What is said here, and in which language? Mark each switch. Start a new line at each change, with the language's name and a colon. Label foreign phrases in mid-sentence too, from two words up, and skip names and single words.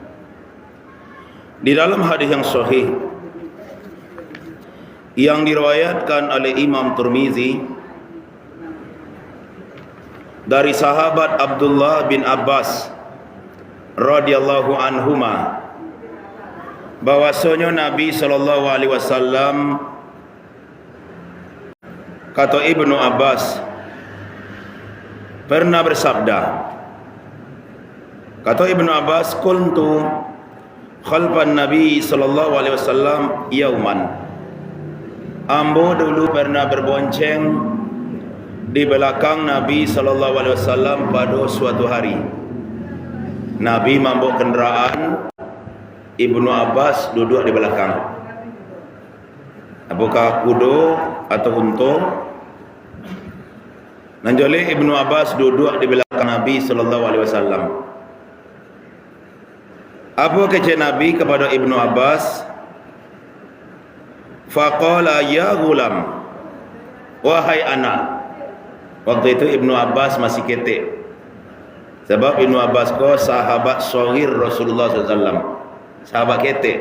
Indonesian: Di dalam hadis yang sahih yang diriwayatkan oleh Imam Tirmizi dari sahabat Abdullah bin Abbas
Arabic: رضي الله عنهما,
Indonesian: bahwasanya Nabi
Arabic: صلى الله عليه وسلم,
Indonesian: kata Ibnu Abbas, pernah bersabda.
Arabic: Kata Ibnu Abbas, كنت خلف نبي صلى الله عليه وسلم يوما.
Indonesian: Ambo dulu pernah berbonceng di belakang Nabi
Arabic: صلى الله عليه وسلم
Indonesian: pada suatu hari. Nabi mambuk kenderaan, Ibnu Abbas duduk di belakang. Apakah kudo atau unta? Nanjole Ibnu Abbas duduk di belakang Nabi
Arabic: صلى الله عليه وسلم.
Indonesian: Apa kata Nabi kepada Ibnu Abbas?
Arabic: فقال يا غلام,
Indonesian: wahai anak. Waktu itu Ibnu Abbas masih ketek. Sebab Ibnu Abbas ko sahabat sohir Rasulullah SAW, sahabat ketek.